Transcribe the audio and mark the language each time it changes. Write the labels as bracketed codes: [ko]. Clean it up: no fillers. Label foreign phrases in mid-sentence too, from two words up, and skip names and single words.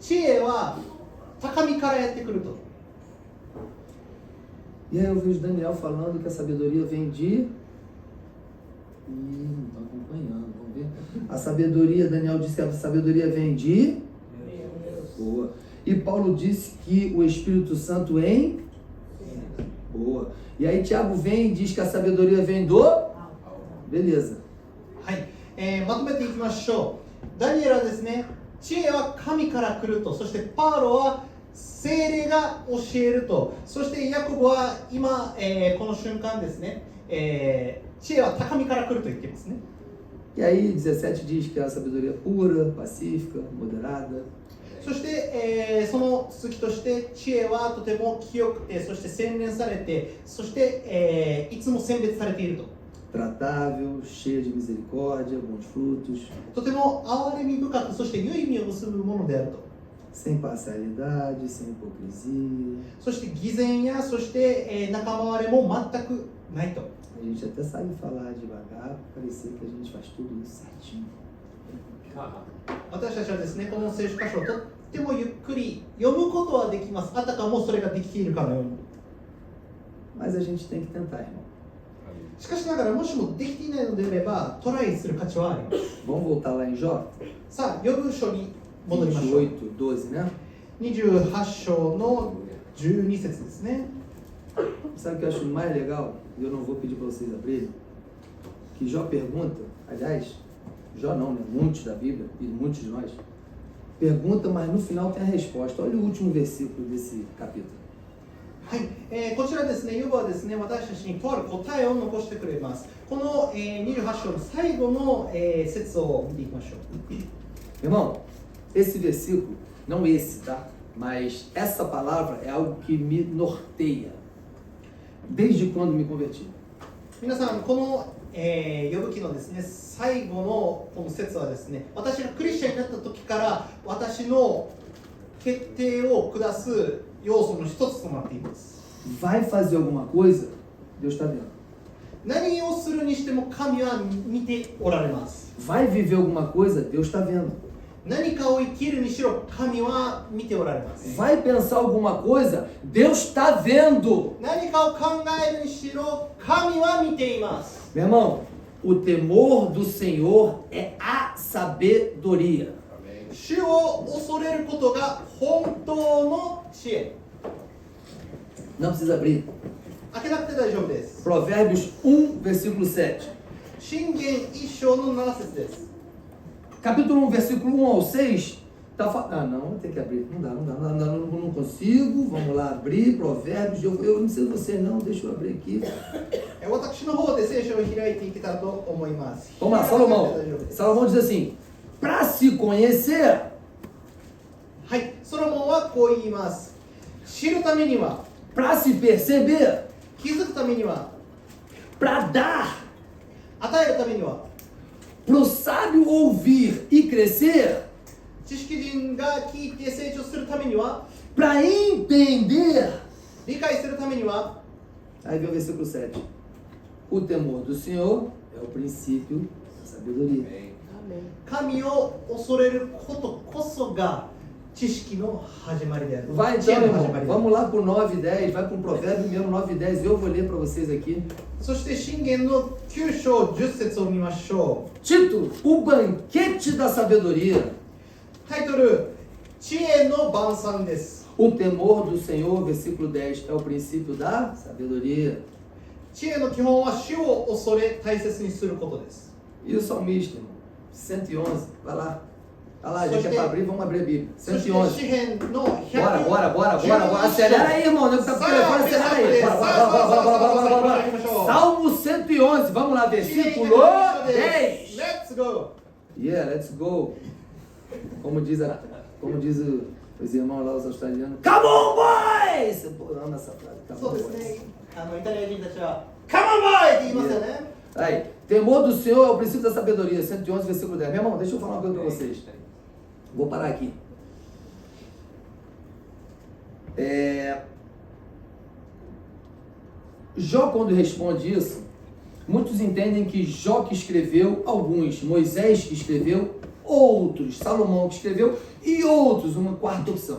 [ja] 知恵は高みからやってくると。 [pt] E aí eu vejo Daniel falando que a sabedoria vem de... não está acompanhando, vamos ver. A sabedoria, Daniel disse que a sabedoria vem de... Boa. E Paulo disse que o Espírito Santo em... Boa. E aí Tiago vem e diz que a sabedoria vem do... Beleza. [ja] はい、まとめていきましょう。ダニエルはですね、知恵は神から来ると、そしてパウロは聖霊が教えると、そしてヤコブは今、この瞬間ですね、知恵は高みから来ると言っていますね。 [pt] E aí 17 diz que a sabedoria é pura, pacífica, moderada. [ja] そして、その続きとして知恵はとても清くて、そして洗練されて、そして、いつも選別されていると。 [pt] Tratável, cheia de misericórdia, bons frutos, [ja] とても憐れみ深く、そして良い実を結ぶものであると。 [pt] sem parcialidade, sem hipocrisia. [ja] そして偽善や、そして、仲間割れも全くないと。 [pt] A gente até sabe falar devagar, parecer que a gente faz tudo isso certinho. [ja] 私たちはですね、この聖書箇所をとってもゆっくり読むことはできます。あたかもそれができているかのように。 [pt] Mas a gente tem que tentar, irmão. [ja] しかしながら、もしもできていないのであれば、トライする価値はあります。 [pt] Vamos voltar lá em Jó? [ja] さあ、ヨブ書に戻りましょう。 [pt] 28, 12, né? [ja] 28章の12節ですね。 [pt] Sabe o que eu acho mais legal? E eu não vou pedir para vocês abrirem. Que Jó pergunta, aliás, Jó não, né? Muitos da Bíblia e muitos de nós. Pergunta, mas no final tem a resposta. Olha o último versículo desse capítulo. [ja] はい、こちらですね、ヨブはですね、私たちにとある答えを残してくれます。この、28章の最後の、節を見ていきましょう。 [pt] Irmão, esse versículo, não esse, tá? Mas essa palavra é algo que me norteia. Desde quando me converti. [ja] 皆さん、この、ヨブ記のですね、最後のこの節はですね、私がクリスチャンになった時から私の決定を下す要素の一つとなっています。 [pt] Vai fazer alguma coisa, Deus está vendo. [ja] 何をするにしても神は見ておられます。 [pt] Vai viver alguma coisa, Deus está vendo. [ja] 何かを生きるにしろ神は見ておられます。 [pt] Vai pensar alguma coisa, Deus está vendo. [ja] 何かを考えるにしろ神は見ています。 [pt] Meu irmão, o temor do Senhor é a sabedoria. [ja] 主を恐れることが本当の知恵。 [pt] Não precisa abrir. [ja] 開けなくて大丈夫です。 [pt] Provérbios 1, versículo 7. [ja] 箴言1章の7節です。 [pt] Capítulo 1, versículo 1 ao 6. Tá Ah, não, tem que abrir. Não consigo. Vamos lá abrir. Provérbios. Eu não sei você não, deixa eu abrir aqui. [ja] 私の方で聖書を開いていけたらと思います。 [pt] Vamos lá, Salomão. Salomão diz assim: para se conhecer, [ja] はい、ソロモンはこう言います。知るためには、 [pt] para se perceber, [ja] 気づくためには、 [pt] para dar, [ja] 与えるためには、 [pt] para o sábio ouvir e crescer, [ja] 知識人が聞いて成長するためには、 [pt] para entender. [ja] 理解するためには、 [pt] Aí vem o versículo 7. O temor do Senhor é o princípio da sabedoria. Amém. [ja] 神を恐れることこそが知識の始まりである。 [pt] Vai [ja] 知恵 [pt] então, [ja] の始 [pt] irmão. [ja] まりである。 [pt] Vamos lá pro 9 e 10. Vai pro provérbio mesmo 9 e 10. Eu vou ler para vocês aqui. [ja] そして箴言の9章10節を見ましょう。 [pt] Título: O banquete da sabedoria. [ja] タイトル、知恵の晩餐です。 [pt] O temor do Senhor, versículo 10, é o princípio da sabedoria. [ja] 知恵の基本は主を恐れ大切にすることです。 [pt] E o salmista, irmão? 111. Vai lá. Vai lá, já Só que é tem- para abrir, vamos abrir a Bíblia. [ja] そして 111. 詩編の100 [pt] Bora. Acelera aí, irmão. Não tá com o telefone, acelera aí. Bora. Salmo 111. Vamos lá, [ja] 知恵に [pt] versículo [ja] 1で [pt] 10. [ja] す。 [en] Let's go! Yeah, let's go. [pt] Como diz os irmãos lá, os australianos. [en] Come on, boys! [pt] Pô, eu amo essa frase. [en] Come [ja] そう [en] on, [ja] です [en] boys. [ja] ね。イタリア人たちは [en] Come on boy! [ja] って言いますよね。 [pt] Aí, temor do Senhor é o princípio da sabedoria. 111, versículo 10. Meu irmão, deixa eu falar uma coisa para vocês. Vou parar aqui. Jó, quando responde isso, muitos entendem que Jó que escreveu, alguns Moisés que escreveu, outros, Salomão que escreveu, e outros, uma quarta opção.